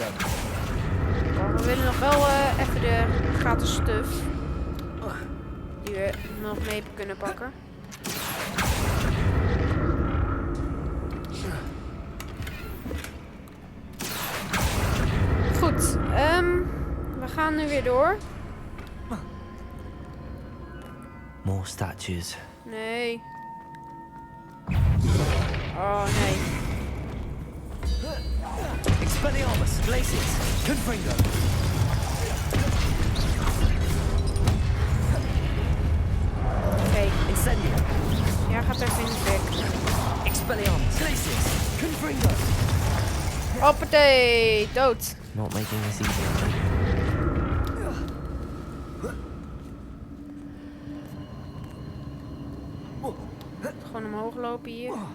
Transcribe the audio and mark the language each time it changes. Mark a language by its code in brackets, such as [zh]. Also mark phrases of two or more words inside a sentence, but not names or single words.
[nl] Maar we willen nog wel even de gratis stuff. Die we nog mee kunnen pakken. Goed, we gaan nu weer door. [en] More statues. [nl] Nee. Oh nee. Expelliarmus Glacius! Confringo! Oké. Incendio! Ja, gaat even in de fik. Expelliarmus Glacius! Confringo! Hoppatee, dood. [en] Not making this easier. [nl] Gewoon omhoog lopen hier.